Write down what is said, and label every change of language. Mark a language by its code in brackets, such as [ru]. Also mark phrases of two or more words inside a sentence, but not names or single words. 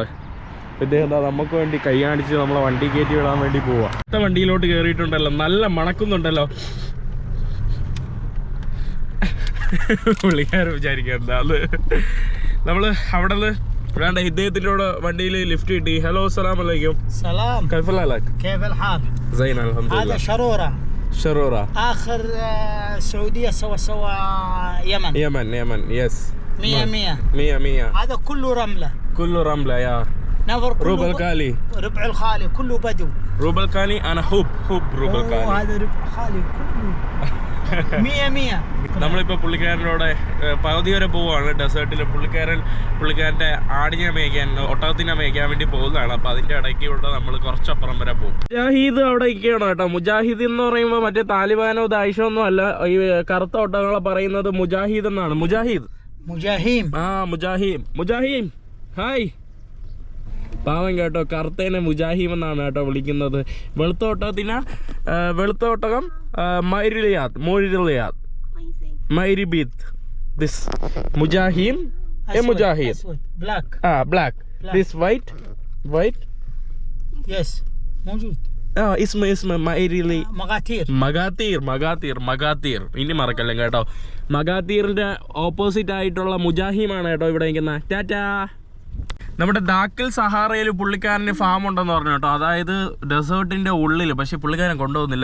[ml] ഇദ്ദേഹം നമുക്ക് വേണ്ടി കൈ കാണിച്ച് നമ്മളെ വണ്ടി കയറ്റി വിടാൻ വേണ്ടി പോവാ. അടുത്ത വണ്ടിയിലോട്ട് കയറിയിട്ടുണ്ടല്ലോ, നല്ല മണക്കുന്നുണ്ടല്ലോ. പുള്ളിക്കാരൻ വിചാരിക്കുക എന്താന്ന്. നമ്മള് അവിടെ നിന്ന് വേണ്ട ഇദ്ദേഹത്തിന്റെ കൂടെ വണ്ടിയിൽ ലിഫ്റ്റ് കിട്ടി. [ar] ഹലോ السلام عليكم. سلام. كيف حالك؟ كيف الحال؟ زين الحمد لله. هذا شرورة. شرورة. آخر السعودية سوا يمن. يمن يس. 100. هذا كله رملة. كله رملة يا. نفر كله ربع الخالي. ربع الخالي كله بدو. ربع الخالي أنا حب ربع الخالي. هذا ربع الخالي كله 100. [ml] നമ്മളിപ്പോൾ പുള്ളിക്കാരനോടെ പകുതി വരെ പോവുകയാണ് ഡെസേർട്ടിൽ. പുള്ളിക്കാരൻ്റെ ആടിനെ മേയ്ക്കാൻ, ഒട്ടകത്തിനെ മേയ്ക്കാൻ വേണ്ടി പോകുന്നതാണ്. അപ്പോൾ അതിൻ്റെ ഇടയ്ക്ക് ഇവിടെ നമ്മൾ കുറച്ചപ്പുറം വരെ പോകും. മുജാഹിദ് അവിടെ ഇരിക്കുകയാണ് കേട്ടോ. മുജാഹിദ് എന്ന് പറയുമ്പോൾ മറ്റേ താലിബാനോ ദായിഷോ ഒന്നും അല്ല. ഈ കറുത്ത ഒട്ടകങ്ങളെ പറയുന്നത് മുജാഹിദ് എന്നാണ്. മുജാഹിം ഹായ്. പാവം കേട്ടോ, കറുത്തേനെ മുജാഹിം എന്നാണ് കേട്ടോ വിളിക്കുന്നത്. വെളുത്ത ഒട്ടകം മൈരിബീത്ത്. [en] ദിസ് മുജാഹിം മുജാഹിദ്. black. This white [ar] yes موجود. اسم മൈരിലി. മഗാത്തീർ. [ml] ഇനി മറക്കല്ലേ കേട്ടോ. മഗാത്തീറിന്റെ ഓപ്പോസിറ്റ് ആയിട്ടുള്ള മുജാഹിമാണ് കേട്ടോ ഇവിടെ നിൽക്കുന്ന. ടാറ്റാ. നമ്മുടെ ദാക്കിൽ സഹാറയിൽ പുള്ളിക്കാരന് ഫാം ഉണ്ടെന്ന് പറഞ്ഞു കേട്ടോ. അതായത് ഡെസേർട്ടിൻ്റെ ഉള്ളിൽ. പക്ഷേ പുള്ളിക്കാരൻ കൊണ്ടുപോകുന്നില്ല.